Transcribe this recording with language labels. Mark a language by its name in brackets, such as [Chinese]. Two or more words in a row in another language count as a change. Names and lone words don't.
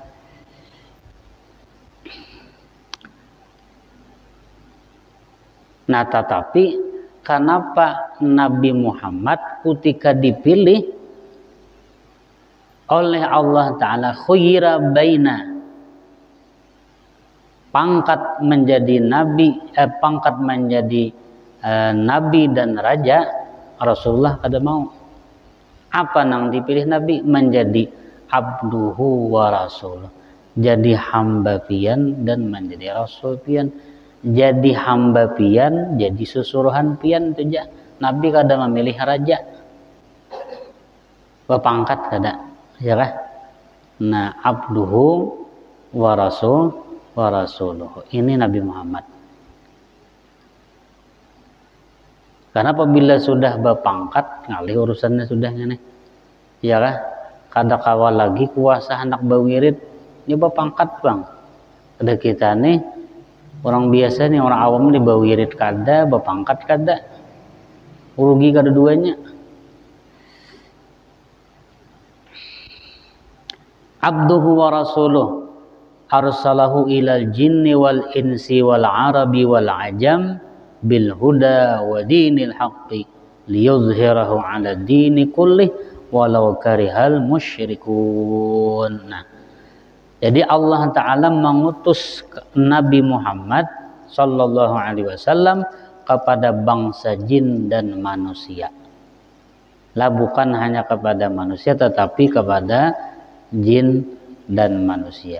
[Banjar] Nah tetapi kenapa Nabi Muhammad ketika dipilih oleh Allah Ta'ala [Arabic] خير بين [Banjar] pangkat menjadi nabi, pangkat menjadi nabi dan raja, Rasulullah kada mau. Apa nang dipilih Nabi? Menjadi [Arabic] عبده ورسوله, [Banjar] jadi hamba pian dan menjadi rasul pian. Jadi hamba pian, jadi susuruhan pian tu ja. Nabi kada memilih raja, bapangkat kada, ya kah? [Arabic] Nah عبده ورسوله, [Banjar] ini Nabi Muhammad. Karena apabila sudah bapangkat, ngalih urusannya sudah ini, ya kah? Kada kawal lagi kuasa anak bawirit, ini bapangkat bang. Ada kita nih orang biasa nih, orang awam nih bawirit kada, bapangkat kada, rugi kada duanya. [Arabic] عبده ورسوله أرسله إلى الجن والإنس والعرب والعجم بالهدى ودين الحق ليظهره على الدين كله ولو كره المشركون. [Banjar] Nah, jadi Allah Ta'ala mengutus Nabi Muhammad [Arabic] صلى الله عليه وسلم [Banjar] kepada bangsa jin dan manusia. Lah bukan hanya kepada manusia tetapi kepada jin dan manusia.